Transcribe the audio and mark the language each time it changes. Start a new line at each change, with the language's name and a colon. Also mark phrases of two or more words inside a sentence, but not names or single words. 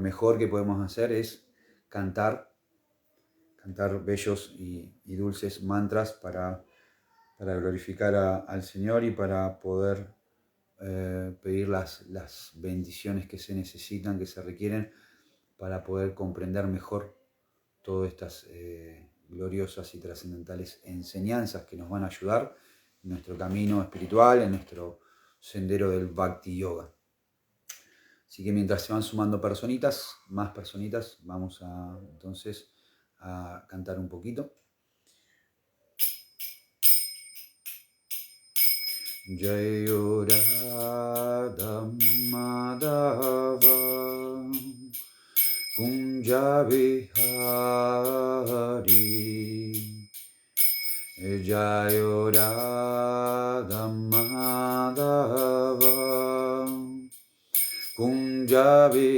Spanish: mejor que podemos hacer es cantar bellos y dulces mantras para glorificar al Señor y para poder pedir las bendiciones que se necesitan, que se requieren para poder comprender mejor todas estas gloriosas y trascendentales enseñanzas que nos van a ayudar en nuestro camino espiritual, en nuestro sendero del Bhakti Yoga. Así que mientras se van sumando más personitas, vamos entonces a cantar un poquito.
Sanskrit: Jayo Radha Madhava Kunja Vihari Jayo Radha Madhava Kunja